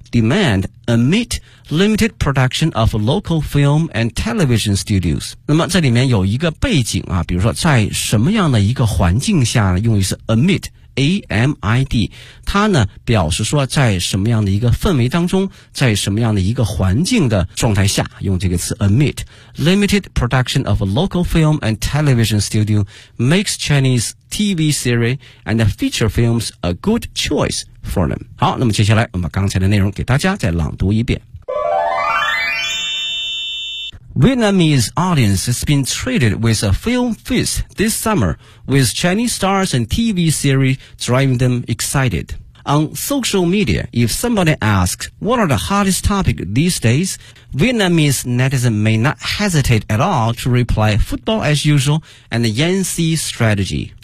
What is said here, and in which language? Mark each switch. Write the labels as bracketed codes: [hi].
[en] Demand amid limited production of local film and television studios. [zh] 那么这里面有一个背景啊，比如说在什么样的一个环境下呢，用于是 amid, A-M-I-D, 它呢表示说在什么样的一个氛围当中，在什么样的一个环境的状态下，用这个词 amid. [en] Limited production of local film and television studio makes Chinese TV series and feature films a good choice. For them. [zh] 好，那么接下来我们把刚才的内容给大家再朗读一遍。 [en] Vietnamese audience has been treated with a film feast this summer, with Chinese stars and TV series driving them excited. On social media, if somebody asks, what are the hottest topics these days? Vietnamese netizen may not hesitate at all to reply football as usual and the Yangtze strategy.